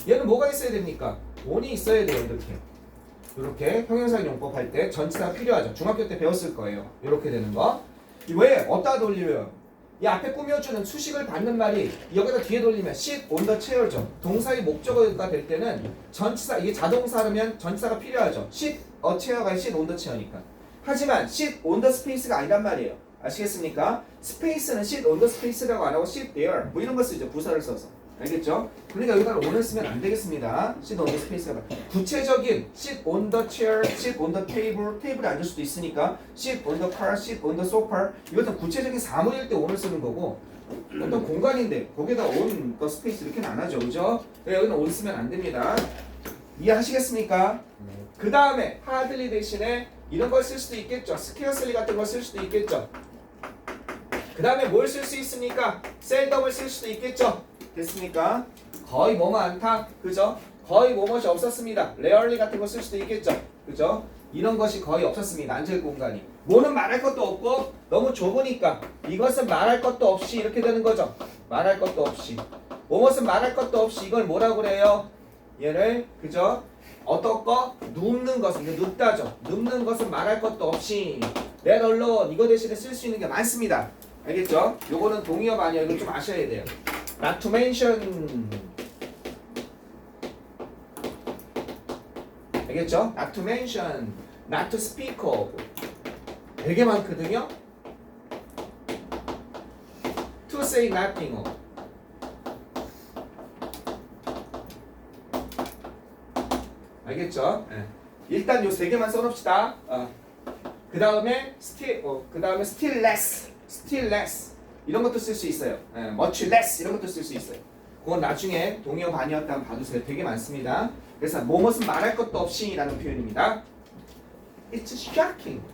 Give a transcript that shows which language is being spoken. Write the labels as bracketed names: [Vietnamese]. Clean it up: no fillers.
[Korean] 얘는 뭐가 있어야 됩니까? on이 있어야 돼요. 이렇게 형용사 용법 할 때 전치사가 필요하죠. 중학교 때 배웠을 거예요. 이렇게 되는 거. 왜? 어디다 돌리면 이 앞에 꾸며주는 수식을 받는 말이 여기다 뒤에 돌리면 [English] sit on the chair [Korean] 죠. 동사의 목적어가 될 때는 전치사 이게 자동사라면 전치사가 필요하죠. [English] sit a chair가 sit on the chair니까. [Korean] 하지만 [English] sit on the space [Korean] 가 아니란 말이에요. 아시겠습니까? 스페이스는 [English] sit on the space [Korean] 라고 안 하고 [English] sit there [Korean] 뭐 이런 거 쓰죠. 부사를 써서. 알겠죠? 그러니까 여기다 on을 쓰면 안 되겠습니다. [English] sit on the space [Korean] 가 구체적인 [English] sit on the chair, sit on the table, [Korean] 테이블에 앉을 수도 있으니까 [English] sit on the car, sit on the sofa [Korean] 이것도 구체적인 사물일 때 on을 쓰는 거고 어떤 공간인데 거기다 [English] on the space [Korean] 이렇게는 안 하죠. 그죠? 여기는 on 쓰면 안 됩니다. 이해하시겠습니까? 그 다음에 hardly 대신에 이런 걸 쓸 수도 있겠죠. scarcely 같은 걸 쓸 수도 있겠죠. 그 다음에 뭘 쓸 수 있습니까? seldom을 쓸 수도 있겠죠. 됐습니까? 거의 뭐뭐 않다. 그죠? 거의 뭐뭐이 없었습니다. rarely 같은 거 쓸 수도 있겠죠. 그죠? 이런 것이 거의 없었습니다. 앉을 공간이. 뭐는 말할 것도 없고 너무 좁으니까 이것은 말할 것도 없이 이렇게 되는 거죠. 말할 것도 없이. 뭐뭇은 말할 것도 없이 이걸 뭐라고 그래요? 얘를 그죠? 어떤 거? 눕는 것은 이게 눕다죠. 눕는 것은 말할 것도 없이 [English] let alone [Korean] 이거 대신에 쓸 수 있는 게 많습니다. 알겠죠? 요거는 동의어가 아니야. 이거 좀 아셔야 돼요. [English] not to mention [Korean] 알겠죠? [English] not to mention not to speak of [Korean] 되게 많거든요. [English] to say nothing of [Korean] 알겠죠? 네. 일단 요 세 개만 써놓읍시다. 그 다음에 [English] still less [Korean] 이런 것도 쓸 수 있어요. [English] much less [Korean] 이런 것도 쓸 수 있어요. 그건 나중에 동의어 반이었다 한번 봐주세요. 되게 많습니다. 그래서 뭐뭇은 말할 것도 없이라는 표현입니다. [English] It's shocking.